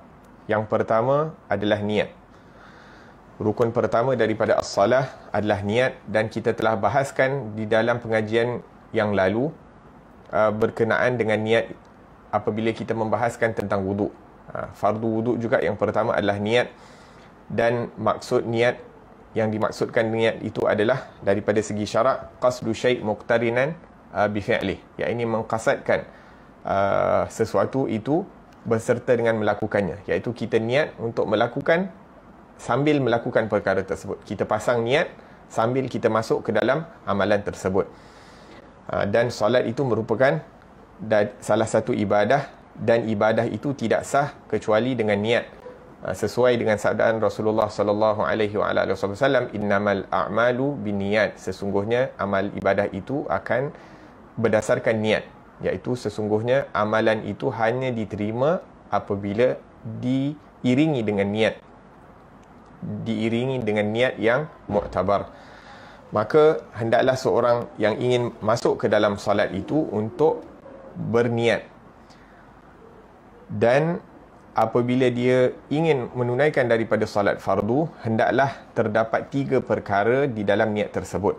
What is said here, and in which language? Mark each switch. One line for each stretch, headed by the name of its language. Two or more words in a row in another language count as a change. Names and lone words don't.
Malay: Yang pertama adalah niat. Rukun pertama daripada as-salah adalah niat, dan kita telah bahaskan di dalam pengajian yang lalu berkenaan dengan niat apabila kita membahaskan tentang wuduk. Fardu wuduk juga yang pertama adalah niat, dan maksud niat yang dimaksudkan niat itu adalah daripada segi syarak
Arabic: قصد شيء مقترنا بفعله,
Malay: iaitu mengqasadkan sesuatu itu berserta dengan melakukannya, iaitu kita niat untuk melakukan sambil melakukan perkara tersebut. Kita pasang niat sambil kita masuk ke dalam amalan tersebut. Dan solat itu merupakan salah satu ibadah, dan ibadah itu tidak sah kecuali dengan niat. Sesuai dengan sabdaan Rasulullah
Arabic: صلى الله عليه وسلم, إنما الأعمال بالنيات,
Malay: sesungguhnya amal ibadah itu akan berdasarkan niat, iaitu sesungguhnya amalan itu hanya diterima apabila diiringi dengan niat yang muktabar. Maka hendaklah seorang yang ingin masuk ke dalam solat itu untuk berniat, dan apabila dia ingin menunaikan daripada solat fardu, hendaklah terdapat 3 perkara di dalam niat tersebut.